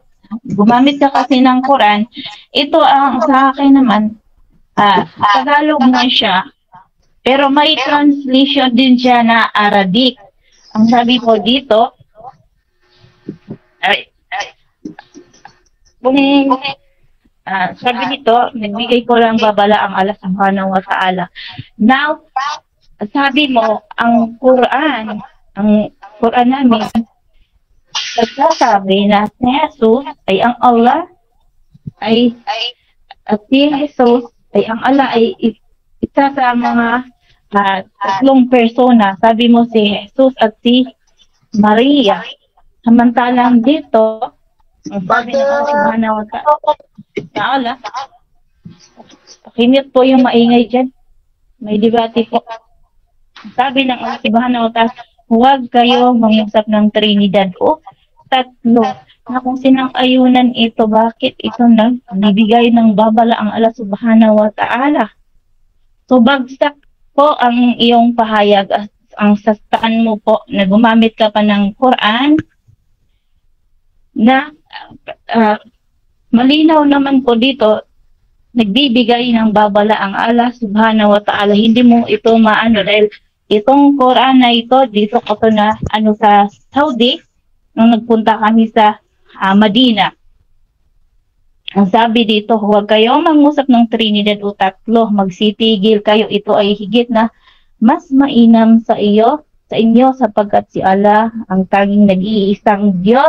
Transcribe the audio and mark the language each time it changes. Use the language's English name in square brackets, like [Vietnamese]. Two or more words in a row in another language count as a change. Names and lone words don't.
[Filipino] Gumamit ka kasi ng Quran. Ito ang sa akin naman, Tagalog mo siya. Pero may translation din siya na Arabic. Ang sabi po dito, sabi nito, nagbigay ko lang babala ang [Arabic] الله سبحانه وتعالى. [Filipino] Now, sabi mo, ang Quran namin, nagsasabi na si Jesus ay ang Allah, at si Jesus ay ang Allah ay isa sa mga 3 persona. Sabi mo si Jesus at si Maria. Samantalang dito, ang sabi ng [Arabic] الله سبحانه وتعالى, [Filipino] pakimit po yung maingay dyan. May debate po. Sabi ng [Arabic] الله سبحانه وتعالى, [Filipino] huwag kayo mangusap ng Trinidad o 3. Na kung sinang-ayunan ito, bakit ito nagbibigay ng babala ang [Arabic] الله سبحانه وتعالى? [Filipino] So, bagsak po ang iyong pahayag, ang sastaan mo po na gumamit ka pa ng Quran na malinaw naman po dito, nagbibigay ng babala ang [Arabic] الله سبحانه وتعالى. [Filipino] Hindi mo ito maano dahil itong Quran na ito, dito ko to na sa Saudi, nung nagpunta kami sa Madina. Ang sabi dito, huwag kayong mangusap ng Trinidad o 3, magsitigil kayo. Ito ay higit na mas mainam sa inyo sapagkat si Allah ang tanging nag-iisang Diyos.